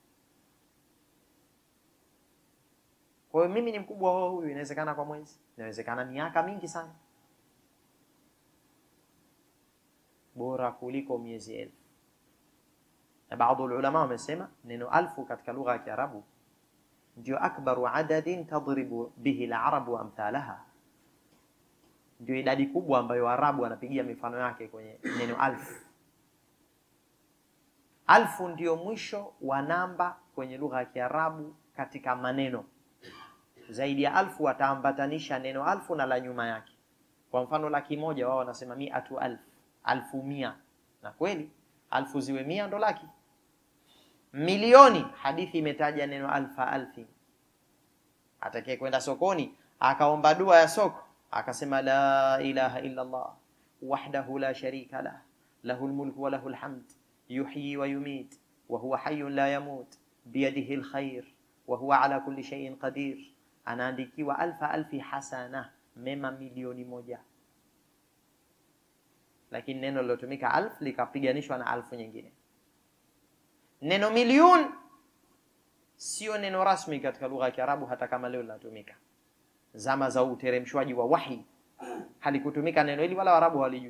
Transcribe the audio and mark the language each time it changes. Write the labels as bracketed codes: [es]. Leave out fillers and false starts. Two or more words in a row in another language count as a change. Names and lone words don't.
[sw] Kwa hiyo mimi ni mkubwa wa huyu, inawezekana kwa mwezi, inawezekana miaka mingi sana, bora kuliko miezi 1000. Na baadhi ya ulama wamesema neno 1000 katika lugha ya Kiarabu ndio [ar] أكبر عدد تضرب به العرب أمثالها, [sw] ndio idadi kubwa ambayo Waarabu wanapigia mifano yake kwenye neno 1000. 1000 ndio mwisho wa namba kwenye lugha ya Kiarabu katika maneno. Zaidi ya 1000 wataambatanisha neno 1000 na la nyuma yake. Kwa mfano 100,000 wao wanasema 100,000, 1,100, na kweli 1000 ziwe 100 ndo laki. Milioni, hadithi imetaja neno alfi. Atakaye kwenda sokoni akaomba dua ya soko, akasema [ar] لا إله إلا الله وحده لا شريك له له الملك وله الحمد يحيي ويميت وهو حي لا يموت بيده الخير وهو على كل شيء قدير, [sw] anaandikiwa [ar] ألف حسنة, [sw] mema milioni 1. Lakini neno lilotumika 1000 likapiganishwa na 1000 nyingine. Neno milioni sio neno rasmi katika lugha ya Kiarabu, hata kama leo linatumika. Zama za uteremshwaji wa wahi halikutumika neno hili, wala Waarabu hawalijui.